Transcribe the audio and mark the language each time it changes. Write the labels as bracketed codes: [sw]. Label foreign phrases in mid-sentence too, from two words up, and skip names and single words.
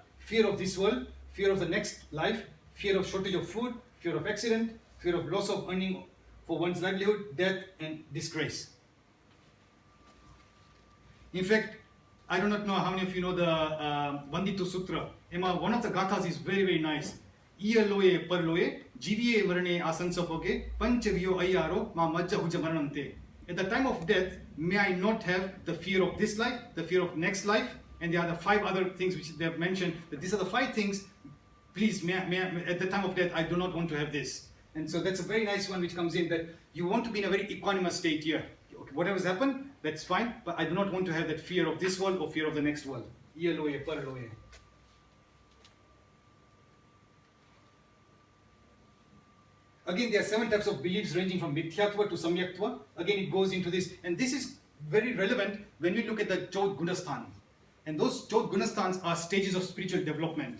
[en] Fear of this world, fear of the next life, fear of shortage of food, fear of accident, fear of loss of earning for one's livelihood, death and disgrace. In fact, I do not know how many of you know the Vanditu Sutra. One of the gathas is very, very nice. [pra] Iya loye par loye, jiviye varane asansapoke, panchaviyo ayaro, ma majja huja maranante. [en] At the time of death, may I not have the fear of this life, the fear of next life, and there are the 5 other things which they have mentioned, that these are the 5 things, please, at the time of death, I do not want to have this. And so that's a very nice one which comes in, that you want to be in a very equanimous state here. Okay, whatever's happened, that's fine, but I do not want to have that fear of this world or fear of the next world. [pra] Iya loye par loye. [en] Again, there are 7 types of beliefs ranging from mithyatva to samyaktva. Again, it goes into this, and this is very relevant when we look at the Chaud Gunasthan. And those Chaud Gunasthans are stages of spiritual development.